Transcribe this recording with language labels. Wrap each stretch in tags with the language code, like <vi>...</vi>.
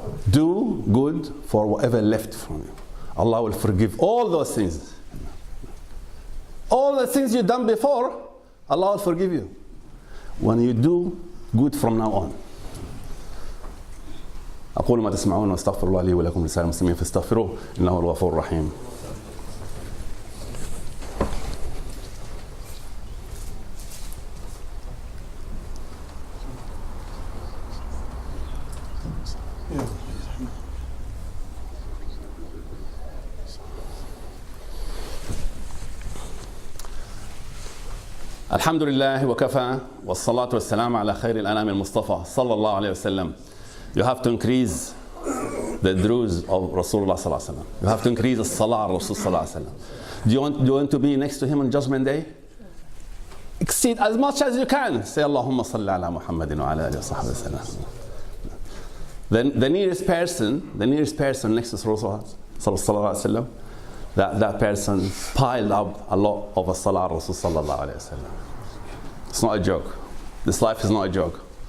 <en>Do good for whatever left from you. Allah will forgive all those things. All the things you've done before, Allah will forgive you. When you do good from now on.</en> <ar>أقول ما تسمعون واستغفر الله لي ولكم لسائر المسلمين فاستغفروه إنه هو الغفور الرحيم. الحمد لله وكفى والصلاة والسلام على خير الأنام المصطفى صلى الله عليه وسلم.</ar> <en>You have to increase the duruds of Rasulullah sallallahu alaihi wasallam. You have to increase the salah of Rasul sallallahu alaihi wasallam. Do you want to be next to him on Judgment Day? Exceed as much as you can. Say Allahumma salli ala Muhammadin wa ala alihi wa sahbihi wa sallam. The nearest person next to Rasulullah sallallahu alaihi wasallam, that person piled up a lot of a salah Rasul sallallahu alaihi wasallam. It's not a joke. This life is not a joke.</en>